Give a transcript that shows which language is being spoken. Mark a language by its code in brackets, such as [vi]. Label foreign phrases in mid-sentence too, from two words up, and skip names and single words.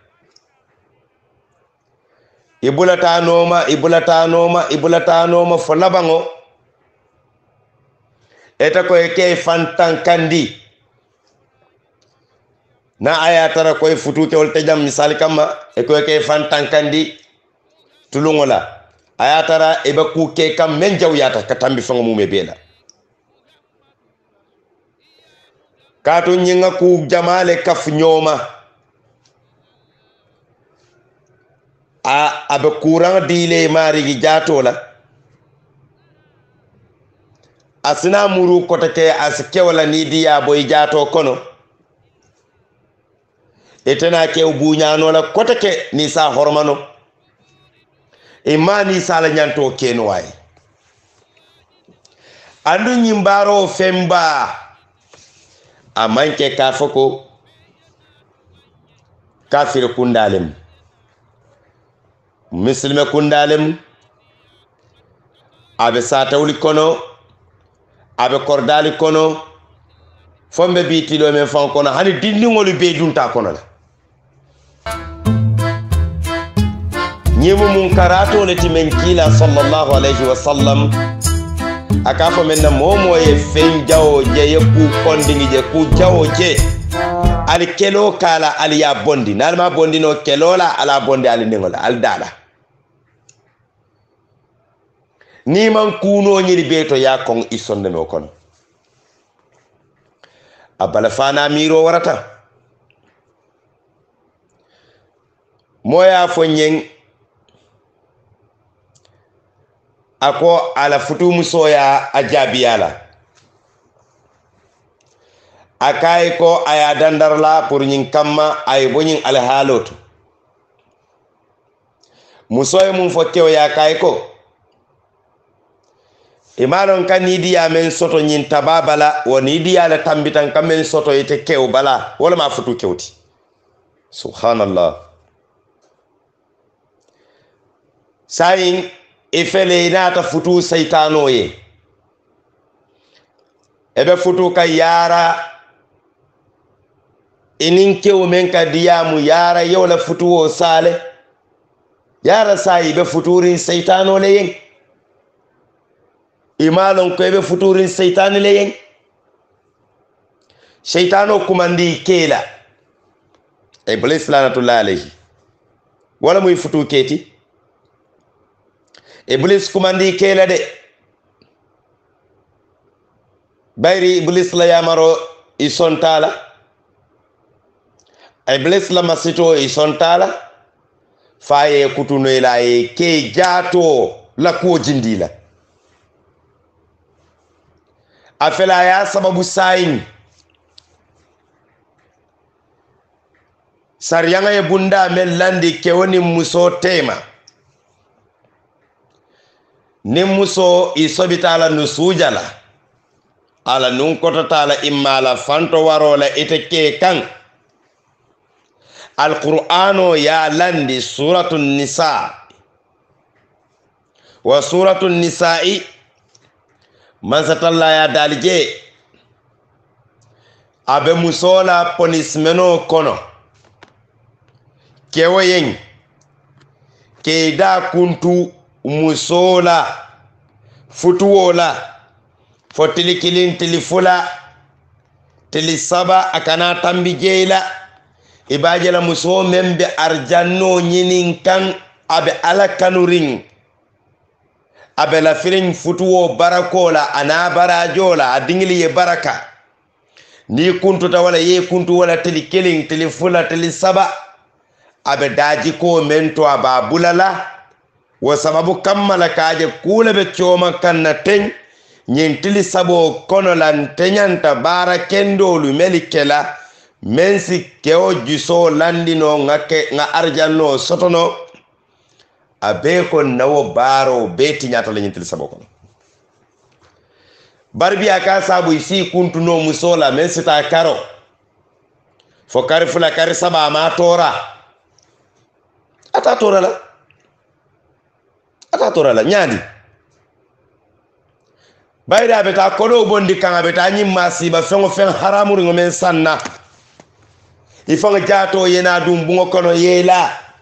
[man] ibulata noma folabango eta ko ke fantan kandi na ayatara ko futu ke wolte jam misal kama e ko ke fantan kandi tulungola ayatara e ba ku ke kam men jawyata katambi fango mume bela kato nyinga ku jamale kaf nyoma abe courant dile marigi jatola asina muru kotake askewala ni diya boy jato kono etena ke buñano la kotake ni sa hormano imani sala nyanto keno way andu nyimbaro femba amanke kafako kafir kundalem muslime kundalem abe satawli kono abe kordali kono fombe bitilo men fon kono hani dindingolu be dunta kono la nyimu munkarato le timen kila [ar] صلى الله عليه وسلم [man] akafo men na momo ye fen jawo je ye ku kondingi je ku jawo je ali kelo kala ali ya bondi nalma bondi no kelola ala bondi ali ningola al dala ni man kuno nyiri beto ya kon isonde no kon abala fana miro warata moya fo nyen ako ala futu musoya ajabiyala akai ko aya dandarla pour nyin kamma ay bonyin al haloto musoy mum fo kew ya kay ko imalon kan nidiya men soto nyin tababala woni nidiya la tambitan kam men soto ite kew bala wala ma futu kewti subhanallah sayin ifele inata futu saitano ye ebe futu ka yara inin kew men ka diyamu yara yewla futu o sale yara sayi be futurin saitano le yen imalon ko be futurin saitani le yen shaitano kumandi kela iblis [ar] لعنة الله عليه [man] wala muy futu keti iblis kumandi kela de bayri iblis la yamaro isontala iblis la masito isontala faye kutunoyla ye ke jaato la kuwo jindila a fela ya sababu sayin sariyanga ye bunda men landi kewoni muso tema ni muso isobita la nusujala ala nun kotata la imala fanto warola ite ke kan alqur'ano ya landi [ar] سورة النساء وسورة النساء [man] mansatalla ya dalije abe musola ponismeno kono kewoyen ke da kuntu musola futuwola fo tili kilin tili fula tili saba akana tambi jeyla ibajela muso membe arjanno nyinin kan abe ala kanurin abe la firin futuwo barakola ana barajola adingili ye baraka ni kuntu ta wala ye kuntu wala tili kilin tili fula tili saba abe daji ko mento aba bulala wa sababu kammala kaje kula be choma kanna ten nyintili sabo kono lan tenyanta bara kendolu melikela mensi keo juso landino nga arjanno sotono abe ko nawo baro beti nyata la nyintili sabo kono barbi aka sabu isi kuntuno musola mensi ta karo fo kari fula kari saba ma tora ata tora la nyandi bayda beta kodo bondi kan beta nyimma siba fengo fen haramuri ngomen sanna ifanga jato yena dum bungo kono yela